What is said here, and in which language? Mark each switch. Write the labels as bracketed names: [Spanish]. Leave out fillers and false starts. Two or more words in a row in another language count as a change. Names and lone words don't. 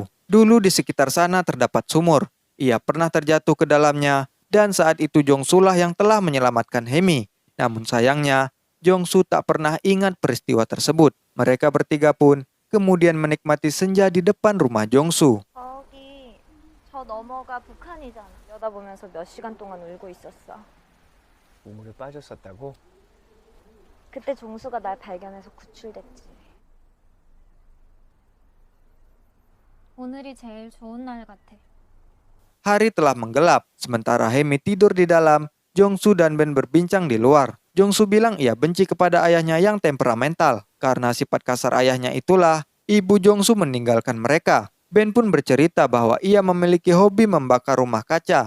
[Indonesian] Dulu di sekitar sana terdapat sumur. Ia pernah terjatuh ke dalamnya, dan saat itu Jongsu lah yang telah menyelamatkan Hemi. Namun sayangnya, Jongsu tak pernah ingat peristiwa tersebut. Mereka bertiga pun kemudian menikmati senja di depan rumah Jongsu. [Korean] 저기 저 너머가 북한이잖아. 여다보면서 몇 시간 동안 울고 있었어. 우물에 빠졌었다고? 그때 종수가 날 발견해서 구출됐지. 오늘이 제일 좋은 날 같아. [Indonesian] Hari telah menggelap, sementara Hemi tidur di dalam. Jongsu dan Ben berbincang di luar. Jongsu bilang ia benci kepada ayahnya yang temperamental. Karena sifat kasar ayahnya itulah, ibu Jongsu meninggalkan mereka. Ben pun bercerita bahwa ia memiliki hobi membakar rumah kaca.